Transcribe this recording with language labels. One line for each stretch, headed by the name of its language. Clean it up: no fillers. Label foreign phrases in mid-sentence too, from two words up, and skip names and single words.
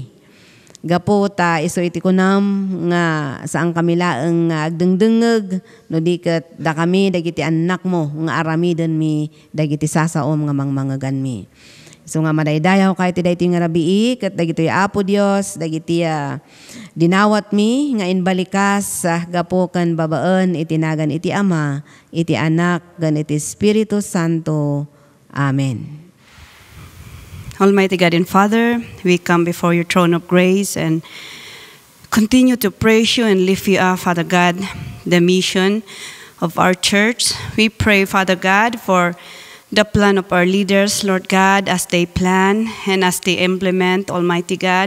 Iloko: Gapo ta iso iti kunam nga saan kami laeng agdengdengeg no di ket da kami dagiti anak mo nga aramiden mi dagiti sasaom nga mangmangegan mi. So nga madaydayaw kahit dayto nga rabii ket dagitoy Apo Dios dagiti dinawat mi nga inbalikas gapo ken babaen itinagan iti Ama iti Anak ken iti Espiritu Santo. Amen.
English: Almighty God and Father, we come before your throne of grace and continue to praise you and lift you up, Father God, the mission of our church. We pray, Father God, for the plan of our leaders, Lord God, as they plan and as they implement, Almighty God.